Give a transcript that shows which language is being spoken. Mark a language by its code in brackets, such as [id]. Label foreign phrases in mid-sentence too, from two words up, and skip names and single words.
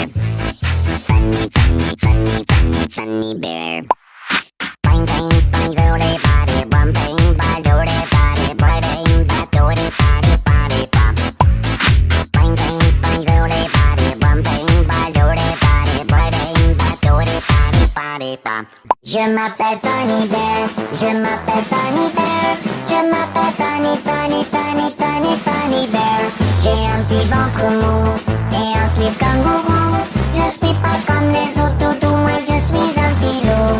[en] Funny, funny, funny, funny, funny bear. Bang, bang, bang, doody, body, bum, bang, bang, doody, body, bang, bang, doody, body, body, bum. Bang, bang, bang, doody, body, bum, bang, bang, doody, body, bang, bang, doody, body, body, bum. [fr] Je m'appelle Funny Bear, je m'appelle Funny Bear, je m'appelle Funny, Funny, Funny, Funny, Funny Bear. J'ai un petit ventre mou et un slip kangourou. Je suis pas comme les autres toutous, moi je suis un petit loup.